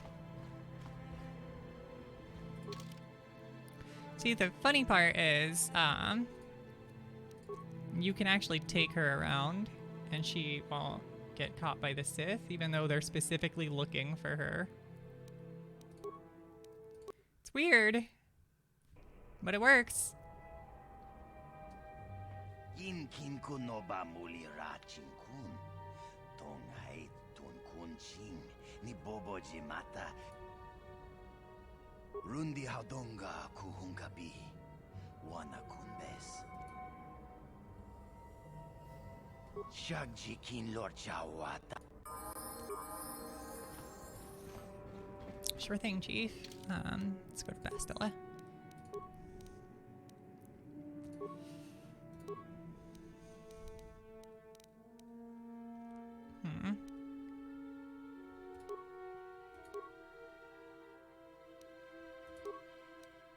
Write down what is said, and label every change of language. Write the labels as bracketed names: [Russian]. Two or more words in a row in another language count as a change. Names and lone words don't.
[English] See, the funny part is, you can actually take her around and she won't get caught by the Sith, even though they're specifically looking for her. It's weird, but it works. Yin kin kun no ba muli ra chin kun. Tong hai tun kun ching ni bobo jimata. Rundi haudonga kuhunga bi. Wana kun bes. Shagji kin lord chawata. Sure thing, Chief. Let's go to Bastilla. Also,